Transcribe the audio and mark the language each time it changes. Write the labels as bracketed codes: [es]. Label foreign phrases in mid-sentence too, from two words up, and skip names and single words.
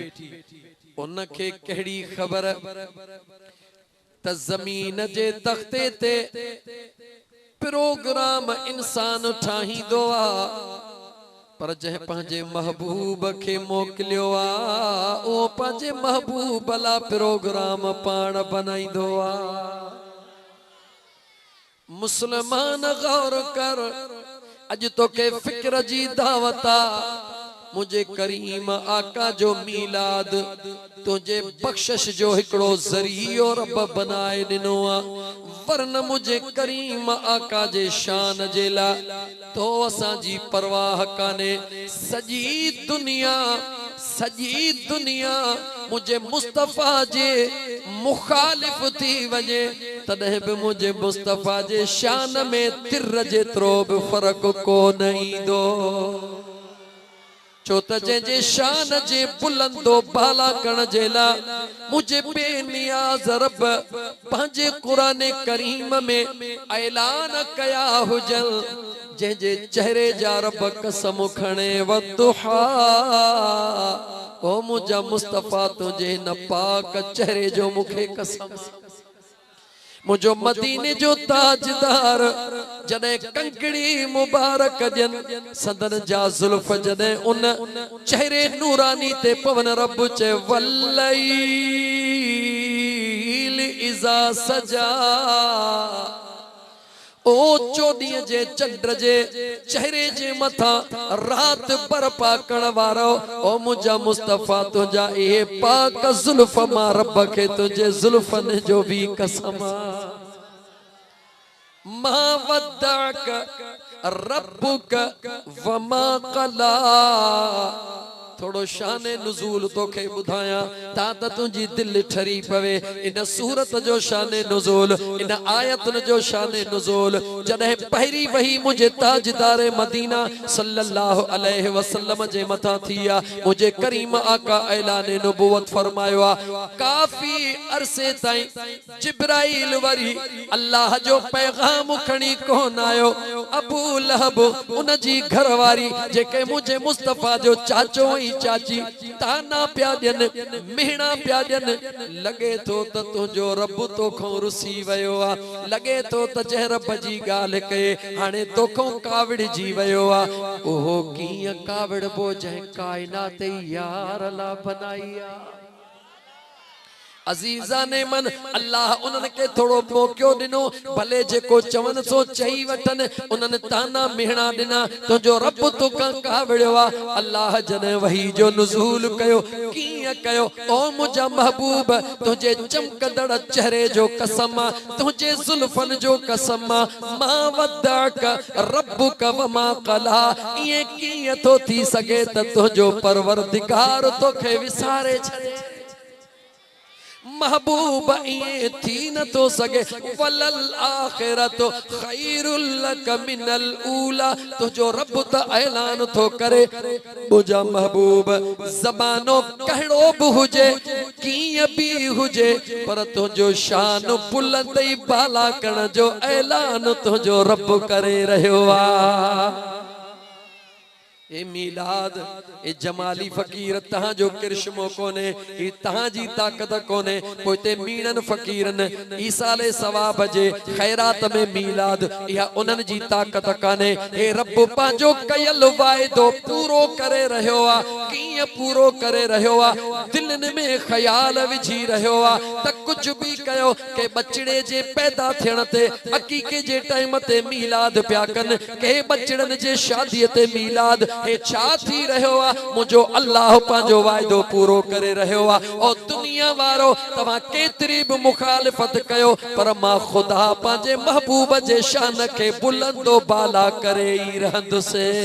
[sd] उन के केड़ी खबर त जमीन जे तख्ते ते प्रोग्राम इंसान ठाहींदो आ पर जह पंहिंजे महबूब के मोकलियो आ ओ पंहिंजे महबूब ला प्रोग्राम पाण बनाईंदो आ। मुसलमान गौर कर अज तो के फिक्र जी दावता मुझे करीम आका जो मीलाद तुझे बख्शिश जो हिकड़ो जरियो रब बनाए दिनो आ। वरन मुझे करीम आका जे शान जेला तो असा जी परवाह काने। सजी दुनिया मुझे मुस्तफ़ा जे मुखालिफ थी वजे तदे भी मुझे मुस्तफ़ा जे शान में तिर जेतरो भी फर्क को नहीं दो। चो त जे शान जे बुलंदो बाला कण जेला मुझे बेनियाज रब पंहिंजे कुरान करीम में ऐलान कया हुजल जे चेहरे जा रब कसम खणे वदुहा ओ मुझा मुस्तफ़ा तुझे न पाक चेहरे जो मुखे कसम। मुझो मदीने जो ताजदार जने कंकड़ी मुबारक जन सदन जा जुल्फ जने उन चेहरे नूरानी ते पवन रब चे वल्लैल [ar] إذا سجى [sd] ओ चोॾीअ जे चंड जे चेहरे जे मथा रात बरपा करण वारो ओ मुझा मुस्तफ़ा तुझा ए पाक जुल्फ मां रब के तुझे जुल्फन जो भी कसम। [ar] ما ودعك ربك وما قلى [sd] थोड़ो शाने नुज़ूल तोखे बुधाया ता तुझी दिल ठरी पवे। इन सूरत जो शाने नुज़ूल इन आयतन जो शाने नुज़ूल जदे पहरी वही मुझे ताजदार मदीना [ar] صلى الله عليه وسلم [sd] जे मथा थिया मुझे करीम आका ऐलान नबुवत फरमायो आ। काफी अरसे ताई जिब्राइल वरी अल्लाह जो पैगाम खणी कोन आयो। अबू लहब उन जी घरवारी जेके मुझे मुस्तफ़ा जो चाचो चाची ताना प्या ॾियनि मिहणा प्या ॾियनि लगे तो त तुंहिंजो रब तोखों रुसी वयो आ। लगे तो त जंहिं रब जी ॻाल्हि कए हाणे तोखों काविड़जी वयो आ। ओहो कीअं काविड़बो जंहिं काइनात यार ला बनाई आ। अजीजा ने मन अल्लाह उन्हनि के थोड़ो मौको दिनो भले जेको चवन सो चई वठन उन्हनि ताना मेहणा दिना तो जो रब तो का विड़वा अल्लाह जने वही जो नुज़ूल कयो किया कयो ओ मुझा महबूब तुझे चमकदड़ चेहरे जो कसम तुझे जुल्फन जो कसम [ar] ما ودعك ربك وما قلى [sd] ये किया तो थी सके त तुझो परवरदिगार तोखे विसारे छड़े महबूब ये थी न तो सके [ar] وللآخرة خير لك من الأولى [sd] तो जो रब त ऐलान तो करे मुझा महबूब ज़बानो कहड़ो भी हुजे कीअं भी हुजे पर तो जो शान बुलंद ई बाला करण जो ऐलान तो जो रब करे रहियो आ ए मीलाद ए जमाली फकीर तहां जो किरशमो कोने ई तहां जी ताकत कोने पोते मीणन फकीरन ईसाले सवाब जे खैरात में मीलाद या उनन जी ताकत काने ए रब पांजो कयल वायदो पूरो करे रहियो आ कीअं पूरो करे रहियो आ दिलन में ख्याल विझी रहियो आ त कुछ भी कयो के बचड़े जे पैदा थियण ते अकीके जे टाइम ते मीलाद पिया कन के बचड़न जे शादी ते मीलाद हे छा थी रहियो आ मुझो अल्लाह पांजो वायदो पूरो करे रहियो आ और दुनिया वारो तवा केतरी भी मुखालिफत कयो पर मां खुदा पांजे महबूब जे शान के बुलंदो बाला करे ही रहंदुसे